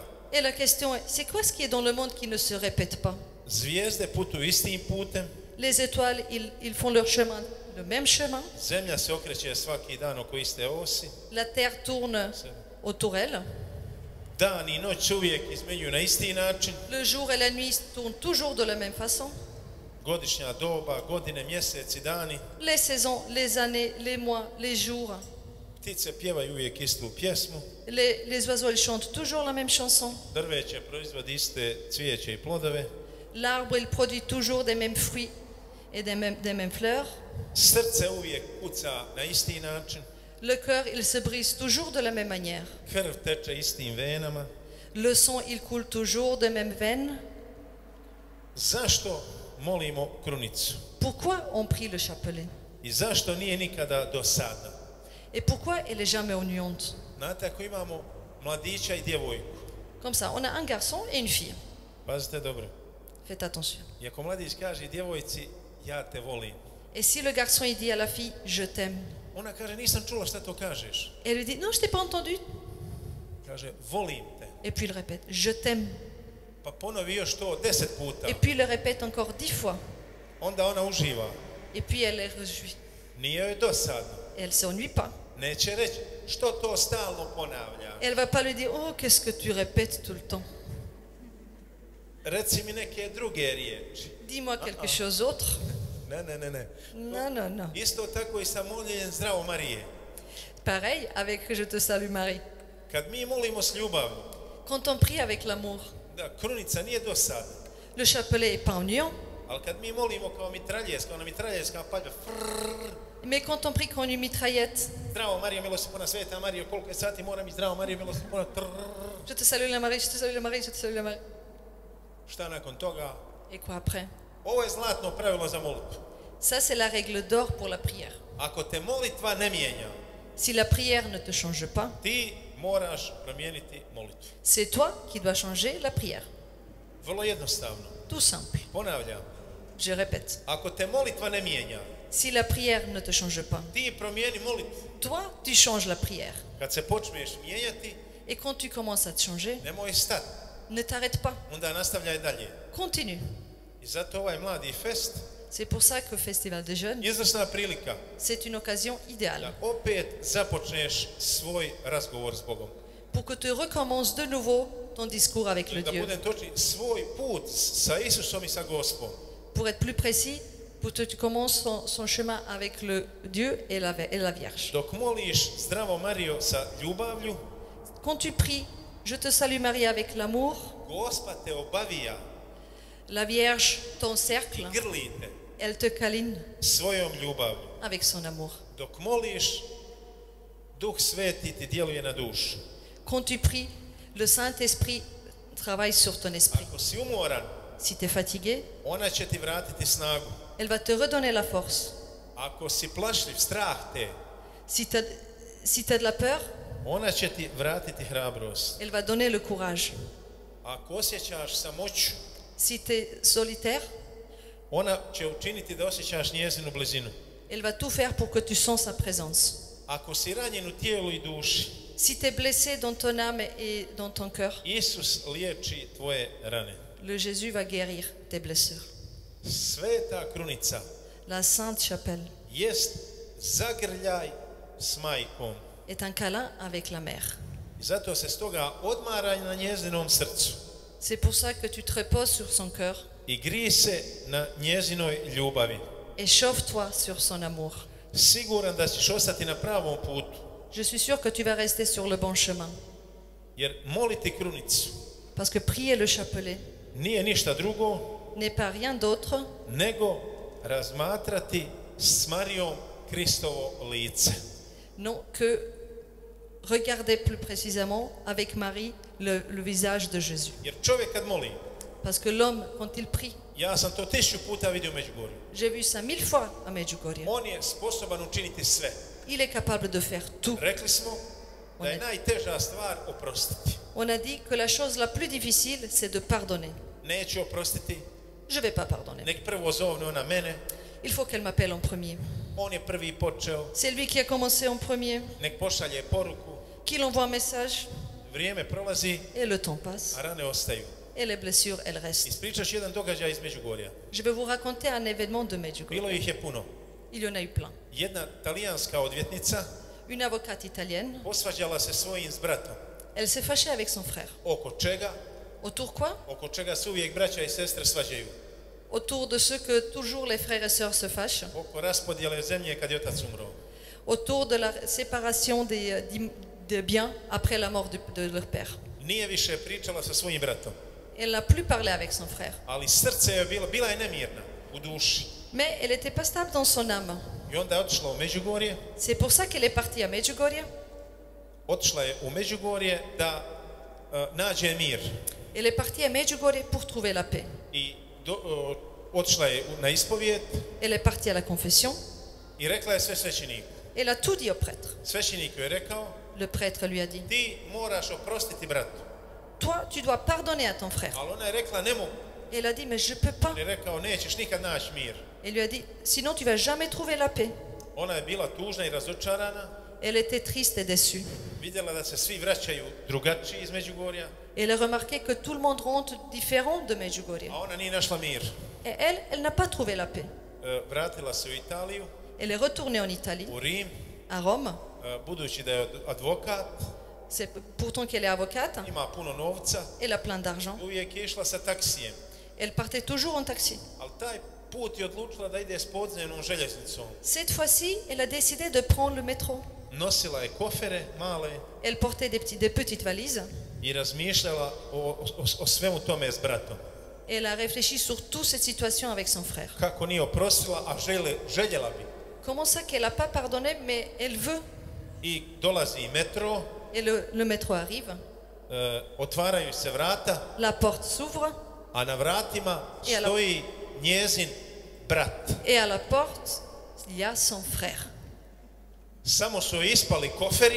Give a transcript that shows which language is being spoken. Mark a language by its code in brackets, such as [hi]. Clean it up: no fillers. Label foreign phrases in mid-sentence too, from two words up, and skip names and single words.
[fr] Et la question est, c'est quoi ce qui est dans le monde qui ne se répète pas? [hr] Zvijezde putuju istim putem, [fr] Les étoiles, ils font leur chemin, le même chemin. [hr] zemlja se okreće svaki dan oko iste osi. [fr] La terre tourne autour elle. [hr] Dan I noć uvijek izmenjuju na isti način. [fr] Le jour et la nuit tournent toujours de la même façon. [hr] Godišnja doba, godine, mjeseci, dani. [fr] Les saisons, les années, les mois, les jours. [hr] Ptice pjevaju uvijek istu pjesmu. [fr] Les oiseaux, ils chantent toujours la même chanson. [hr] Drveće proizvodi iste cvijeće I plodove. [fr] L'arbre, il produit toujours des mêmes fruits et des mêmes fleurs. [hr] Srce uvijek kuca na isti način. [fr] Le cœur, il se brise toujours de la même manière. [hr] Krv teče istim venama. [fr] Le sang, il coule toujours de mêmes veines. [hr] Zašto molimo krunicu? [fr] Pourquoi on prie le chapelet? [hr] I zašto nije nikada dosadna? [fr] Et pourquoi elle est jamais ennuyante? [hr] Znate, ako imamo mladića I djevojku. [fr] Comme ça, on a un garçon et une fille. [hr] Pazite dobro. [fr] Faites attention. [hr] I ako mladić kaže djevojci, ja te volim. [fr] Et si le garçon il dit à la fille, je t'aime. [hr] Ona kaže, nisam čula šta to kažeš. [fr] Et elle lui dit, non, je t'ai pas entendu. [hr] Kaže, volim te. [fr] Et puis il répète, je t'aime. [hr] Pa ponovi još to 10 puta. [fr] Et puis il le répète encore 10 fois. [hr] Onda ona uživa. [fr] Et puis elle est réjouie. [hr] Nije joj dosadno. [fr] Et elle s'ennuie pas. [hr] Neće reći, što to stalno ponavlja. [fr] Elle va pas lui dire, oh, qu'est-ce que tu répètes tout le temps. [hr] Reci mi neke druge riječi. [fr] Dis-moi quelque chose d'autre. [hr] Ne. [fr] Non, non, non. [hr] Isto tako I sa moljenjem Zdravo Marije. [fr] Pareil avec Je te salue Marie. [hr] Kad mi molimo s ljubavlju, [fr] Quand on prie avec l'amour, [hr] da krunica nije dosadna. [fr] le chapelet est pas ennuyant. [hr] Ali kad mi molimo kao mitraljezka, ona mitraljezka palja. [fr] Mais quand on prie comme une mitraillette, [hr] Zdravo Marija, milosti puna, Sveta Marija, koliko je sati moram I Zdravo Marija, milosti puna. [fr] je te salue la Marie, je te salue la Marie, je te salue la Marie. [hr] Šta nakon toga? [fr] Et quoi après? [hr] Ovo je zlatno pravilo za molitvu. [fr] Ça, c'est la règle d'or pour la prière. [hr] Ako te molitva ne mijenja, [fr] Si la prière ne te change pas, [hr] ti moraš promijeniti molitvu. [fr] c'est toi qui dois changer la prière. [hr] Vrlo jednostavno. [fr] Tout simple. [hr] Ponavljam, [fr] Je répète. [hr] ako te molitva ne mijenja, [fr] Si la prière ne te change pas, [hr] ti promijeni molitvu. [fr] toi, tu changes la prière. [hr] Kad se počneš mijenjati, [fr] Et quand tu commences à te changer, [hr] nemoj stati. [fr] ne t'arrête pas. [hr] Onda nastavljaj dalje. [fr] Continue. [hr] I zato ovaj mladi fest, [fr] C'est pour ça que Festival des Jeunes, [hr] izvrsna prilika [fr] c'est une occasion idéale [hr] da opet započneš svoj razgovor s Bogom. [fr] pour que tu recommences de nouveau ton discours avec le [hr] Da [fr] Dieu. [hr] budem točni, svoj put sa Isusom I sa Gospom. [fr] Pour être plus précis, pour que tu commences son chemin avec le Dieu et la Vierge. [hr] Dok moliš Zdravo Marijo sa ljubavlju, [fr] Quand tu pries, je te salue Marie avec l'amour, [hr] Gospa te obavija [fr] la Vierge [hr] I [fr] t'encercle, [hr] grli te [fr] elle te câline [hr] svojom ljubavlju. [fr] avec son amour. [hr] Dok moliš, Duh Sveti ti djeluje na dušu. [fr] Quand tu pries, le Saint-Esprit travaille sur ton esprit. [hr] Ako si umoran, [fr] Si tu es fatigué, [hr] ona će ti vratiti snagu. [fr] elle va te redonner la force. [hr] Ako si plašljiv, strah te, [fr] Si tu as de la peur, [hr] ona će ti vratiti hrabrost. [fr] elle va donner le courage. [hr] Ako osjećaš samoću, [fr] Si tu es solitaire, [hr] ona će učiniti da osjećaš njezinu blizinu. [fr] elle va tout faire pour que tu sens sa présence. [hr] Ako si ranjen u tijelu I duši, [fr] Si tu es blessé dans ton âme et dans ton cœur, [hr] Isus liječi tvoje rane. [fr] le Jésus va guérir tes blessures. [hr] Sveta krunica [fr] La Sainte Chapelle [hr] jest zagrljaj s majkom. [fr] est un câlin avec la mère. [hr] I zato se stoga odmaraj na njezinom srcu [fr] C'est pour ça que tu te reposes sur son cœur [hr] I grij se na njezinoj ljubavi. [fr] et chauffe-toi sur son amour. [hr] Siguran da ćeš ostati na pravom putu, [fr] Je suis sûre que tu vas rester sur le bon chemin. [hr] jer moliti krunicu [fr] Parce que prier le chapelet [hr] nije ništa drugo [fr] n'est pas rien d'autre [hr] nego razmatrati s Marijom Kristovo lice. [fr] non que regarder plus précisément avec Marie le visage de Jésus. [hr] Jer čovjek kad moli, [fr] Parce que l'homme, quand il prie, [hr] ja sam to 1000 puta vidio u Međugorju, [fr] j'ai vu ça 1000 fois à Medjugorje. [hr] on je sposoban učiniti sve. [fr] Il est capable de faire tout. [hr] Rekli smo da je najteža stvar oprostiti. [fr] On a dit que la chose la plus difficile, c'est de pardonner. [hr] Neću oprostiti, [fr] Je ne vais pas pardonner. [hr] nek prvo zovne ona mene, [fr] Il faut qu'elle m'appelle en premier. [hr] on je prvi počeo, [fr] C'est lui qui a commencé en premier, [hr] nek pošalje poruku, [fr] qu'il envoie un message, [hr] vrijeme prolazi, [fr] et le temps passe, [hr] a rane ostaju. [fr] et les blessures, elles restent. [hr] Ispričaš jedan događaj iz Međugorja. [fr] Je vais vous raconter un événement de Medjugorje. [hr] Bilo ih je puno. [fr] Il y en a eu plein. [hr] Jedna talijanska odvjetnica [fr] Une avocate italienne, [hr] posvađala se svojim s bratom. [fr] Elle s'est fâchée avec son frère. [hr] Oko čega? [fr] Autour quoi? [hr] Oko čega se uvijek braća i sestre svađaju? [fr] Autour de ce que toujours les frères et sœurs se fâchent. [hr] Oko raspodjele zemlje kad je otac umro. [fr] Autour de la séparation des biens après la mort de leur père. [hr] Nije više pričala sa svojim bratom. [fr] Elle n'a plus parlé avec son frère. [hr] Ali srce je bila je nemirna u duši. [fr] Mais elle n'était pas stable dans son âme. [hr] I onda je otišla u Međugorje. [fr] C'est pour ça qu'elle est partie à Medjugorje. [hr] Otišla je u Međugorje da nađe mir. [fr] Elle est partie à Medjugorje pour trouver la paix. [hr] I otišla je na ispovijed. [fr] Elle est partie à la confession. [hr] I rekla je sve svećeniku. [fr] Elle a tout dit au prêtre. [hr] Svećenik joj je rekao, [fr] Le prêtre lui a dit, [hr] ti moraš oprostiti bratu. [fr] toi, tu dois pardonner à ton frère. [hr] Ali ona je rekla, ne mogu. [fr] Elle a dit, mais je ne peux pas. [hr] On je rekao, nećeš nikad naći mir. [fr] Elle lui a dit, sinon tu vas jamais trouver la paix. [hr] Ona je bila tužna i razočarana. [fr] Elle était triste et déçue. [hr] Vidjela da se svi vraćaju drugačiji iz Međugorja. [fr] Elle a remarqué que tout le monde rentre différent de Medjugorje. [hr] A ona nije našla mir. [fr] Et elle n'a pas trouvé la paix. [hr] Vratila se u Italiju, [fr] Elle est retournée en Italie, [hr] u Rim, [fr] à Rome. [hr] budući da je advokat, [fr] C'est pourtant qu'elle est avocate. [hr] ima puno novca, [fr] Elle a plein d'argent. [hr] uvijek je išla sa taksijem. [fr] Elle partait toujours en taxi. [hr] Ali taj put je odlučila da ide s podzemnom željeznicom. [fr] Cette fois-ci, elle a décidé de prendre le métro. [hr] Nosila je kofere male [fr] Elle portait des petites valises. [hr] i razmišljala o svemu tome s bratom. [fr] Elle a réfléchi sur toute cette situation avec son frère. [hr] Kako nije oprostila, a željela bi. [fr] Comment ça qu'elle n'a pas pardonné, mais elle veut? [hr] I dolazi metro, [fr] Et le métro arrive. [hr] otvaraju se vrata, [fr] La porte s'ouvre. [hr] a na vratima [fr] I ala- [hr] stoji njezin brat. [fr] Et à la porte, il y a son frère. [hr] Samo su joj ispali koferi